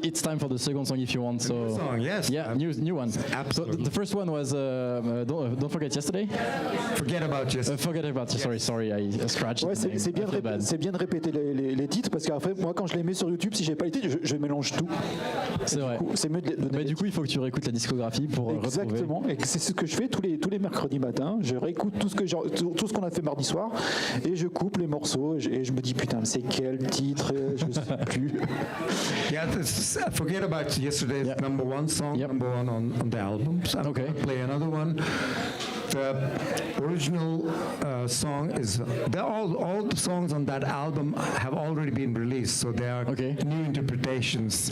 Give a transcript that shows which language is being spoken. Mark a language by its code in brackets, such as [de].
[en] It's time for the second song if you want. So song, yes. Yeah, new one. Absolutely. So the first one was Don't Forget Yesterday. Forget about yesterday. Forget About Yesterday. Sorry, I scratched. [fr] Ouais, [en] the name. [fr] c'est bien de répéter les titres parce qu'après, moi, quand je les mets sur YouTube, si j'ai pas les titres, je mélange tout. C'est vrai. C'est mieux de Mais du coup, il faut que tu réécoutes la discographie pour retrouver. Exactement. Et c'est ce que je fais tous les mercredis matins. Je réécoute tout ce qu'on a fait mardi soir et je coupe les morceaux et je me dis putain, c'est quel titre? Je ne sais plus. [en] Yeah, Forget About Yesterday is number one song, number one on the album. So I'm Okay. going to play another one. The original song is, all the songs on that album have already been released, so they are new interpretations.